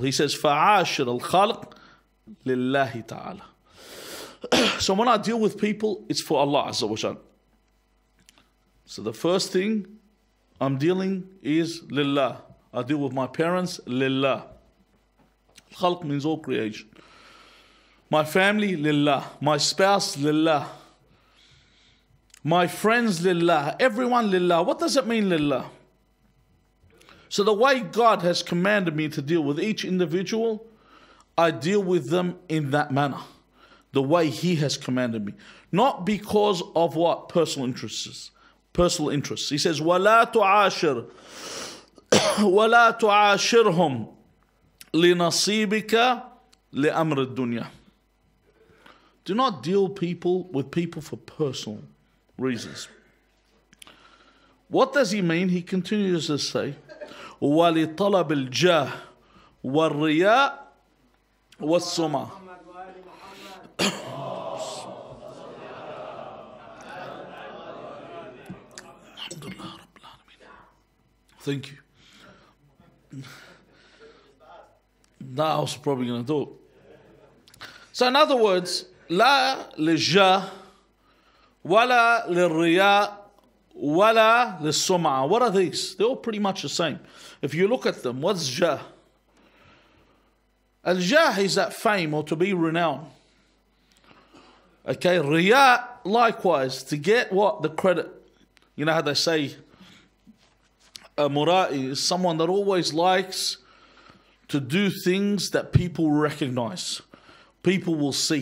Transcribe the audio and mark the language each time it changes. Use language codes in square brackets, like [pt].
[en] He says, [ar] فَعَاشِرَ الْخَلْقِ لِلَّهِ تَعَالَى. [en] So when I deal with people, it's for Allah Azza wa Jal. So the first thing I'm dealing is lillah. I deal with my parents, lillah. Khalq means all creation. My family, lillah. My spouse, lillah. My friends, lillah. Everyone, lillah. What does it mean, lillah? So the way God has commanded me to deal with each individual, I deal with them in that manner. The way He has commanded me. Not because of what? Personal interests. Personal interests. He says, [ar] وَلَا تُعَاشِرْ وَلَا تُعَاشِرْهُمْ لِنَصِيبِكَ لِأَمْرِ الدُّنْيَا. [en] Do not deal with people for personal reasons. What does he mean? He continues to say, [ar] وَلِطَلَبِ الْجَاهِ وَالرِّيَاءِ وَالسُّمَعِ. [en] Thank you. That I was probably going to do it. So in other words, [ar] لا للجاه ولا للرياء ولا للسمعة. [en] What are these? They're all pretty much the same. If you look at them, what's jah? Al-jah is that fame or to be renowned. Okay, riya likewise, to get what? The credit. You know how they say a mura'i is someone that always likes to do things that people recognize. People will see.